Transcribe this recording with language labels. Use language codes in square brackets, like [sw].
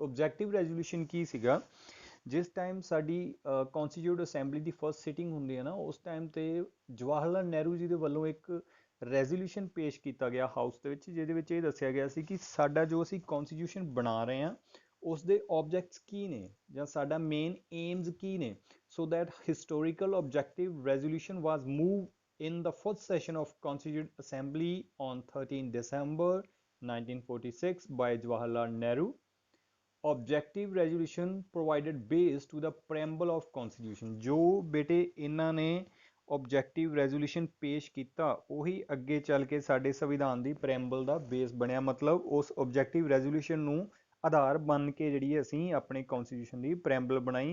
[pa] Objective resolution ਕੀ ਸੀਗਾ? ਜਿਸ time ਸਾਡੀ ਕੌਂਸਟੀਟਿਊਟ ਅਸੈਂਬਲੀ ਦੀ ਫਸਟ ਸਿਟਿੰਗ ਹੁੰਦੀ ਹੈ ਨਾ, ਉਸ ਟਾਈਮ 'ਤੇ ਜਵਾਹਰ ਲਾਲ ਨਹਿਰੂ ਜੀ ਦੇ ਵੱਲੋਂ ਇੱਕ ਰੈਜ਼ੋਲਿਊਸ਼ਨ ਪੇਸ਼ ਕੀਤਾ ਗਿਆ ਹਾਊਸ ਦੇ ਵਿੱਚ, ਜਿਹਦੇ ਵਿੱਚ ਇਹ ਦੱਸਿਆ ਗਿਆ ਸੀ ਕਿ ਸਾਡਾ ਜੋ ਅਸੀਂ ਕੌਂਸਟੀਟਿਊਸ਼ਨ ਬਣਾ ਰਹੇ ਹਾਂ ਉਸ ਦੇ ਆਬਜੈਕਟਸ ਕੀ ਨੇ, ਜਾਂ ਸਾਡਾ ਮੇਨ ਏਮਸ ਕੀ ਨੇ। [en] So that historical objective resolution was move in the first session of Constituent Assembly on 13 December 1946 by Jawaharlal Nehru। Objective resolution provided base to the preamble of Constitution। [pa] ਜੋ ਬੇਟੇ ਇਹਨਾਂ ਨੇ objective resolution ਪੇਸ਼ ਕੀਤਾ ਉਹੀ ਅੱਗੇ ਚੱਲ ਕੇ ਸਾਡੇ ਸੰਵਿਧਾਨ ਦੀ preamble ਦਾ ਬੇਸ ਬਣਿਆ। ਮਤਲਬ ਉਸ objective resolution ਨੂੰ ਆਧਾਰ ਬਣ ਕੇ ਜਿਹੜੀ ਅਸੀਂ ਆਪਣੇ ਕੌਂਸਟੀਟਿਊਸ਼ਨ ਦੀ ਪ੍ਰੈਂਬਲ ਬਣਾਈ।